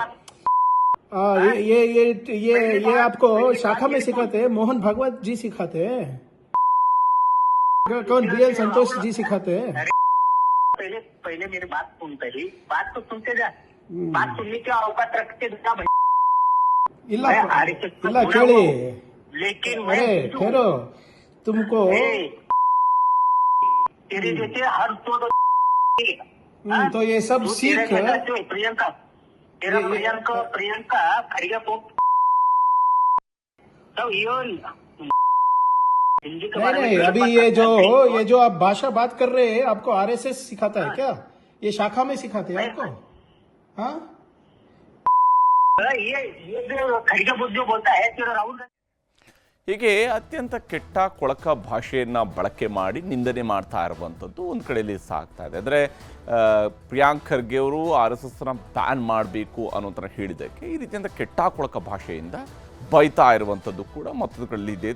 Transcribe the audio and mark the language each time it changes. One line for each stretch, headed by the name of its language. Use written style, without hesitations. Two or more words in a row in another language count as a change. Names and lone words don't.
Hindi: ये आपको शाखा में सिखाते हैं? मोहन भागवत जी सिखाते हैं? कौन? BL संतोष जी सिखाते हैं? पहले मेरी बात सुन. पहली बात तो सुनते जा. बात सुनने की औकात रखते जा भाई.
Kannada: ಇಲ್ಲ ಕೇಳಿ.
Hindi: लेकिन अरे ठहरो. तुमको तेरे जैसे हर तो ये सब सीख प्रियंका खड़िया को तो नहीं अभी ये जो आप भाषा बात कर रहे हैं, आपको RSS सिखाता है क्या? ये शाखा में सिखाते हैं आपको? हाँ, ये खड़िया जो बोलता है तेरा राहुल.
Kannada: ಹೀಗೆ ಅತ್ಯಂತ ಕೆಟ್ಟ ಕೊಳಕ ಭಾಷೆಯನ್ನು ಬಳಕೆ ಮಾಡಿ ನಿಂದನೆ ಮಾಡ್ತಾ ಇರುವಂಥದ್ದು ಒಂದು ಕಡೆಯಲ್ಲಿ ಸಾಗ್ತಾ ಇದೆ. ಅಂದರೆ ಪ್ರಿಯಾಂಕ್ ಖರ್ಗೆ ಅವರು RSSನ ಬ್ಯಾನ್ ಮಾಡಬೇಕು ಅನ್ನೋಂಥ ಹೇಳಿದ್ದಕ್ಕೆ ಈ ರೀತಿಯಂಥ ಕೆಟ್ಟ ಕೊಳಕ ಭಾಷೆಯಿಂದ ಬೈತಾ ಇರುವಂಥದ್ದು ಕೂಡ ಮತ್ತೊಂದು ಕಡೆಯಲ್ಲಿ ಇದೆ.